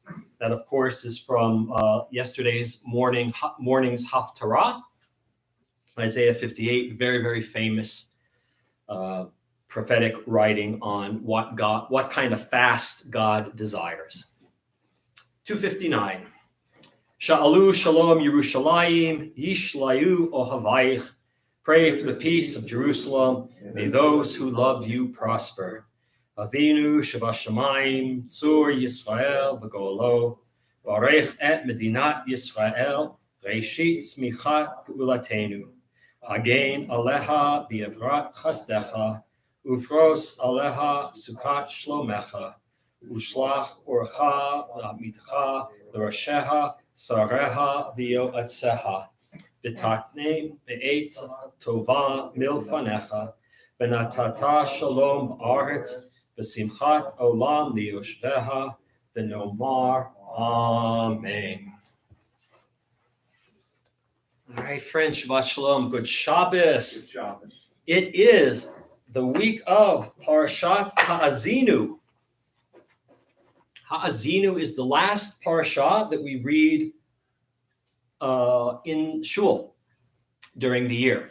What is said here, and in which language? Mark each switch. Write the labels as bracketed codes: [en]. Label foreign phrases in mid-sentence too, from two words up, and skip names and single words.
[en] That, of course, is from yesterday's morning's Haftarah, Isaiah 58, very, very famous prophetic writing on what kind of fast God desires. 259. [he] שאלו שלום ירושלים, ישליו אהביך. [en] Pray for the peace of Jerusalem. May those who love you prosper. [he] אבינו שבשמים, צור ישראל וגואלו, ברך את מדינת ישראל, ראשית צמיחת גאולתנו, הגן עליה באברת חסדך, ופרוש עליה סוכת שלומך, ושלח אורך ואמתך לראשיה שריה ויועציה, ותקנם בעצה טובה מלפניך, ונתת שלום בארץ, ובשמחת עולם ליושביה, ונאמר אמן. [en] All right, friends, [he] שבת שלום, [en] good Shabbos. Good Shabbos. It is the week of Parashat Ha'azinu. Ha'azinu is the last parasha that we read in Shul during the year.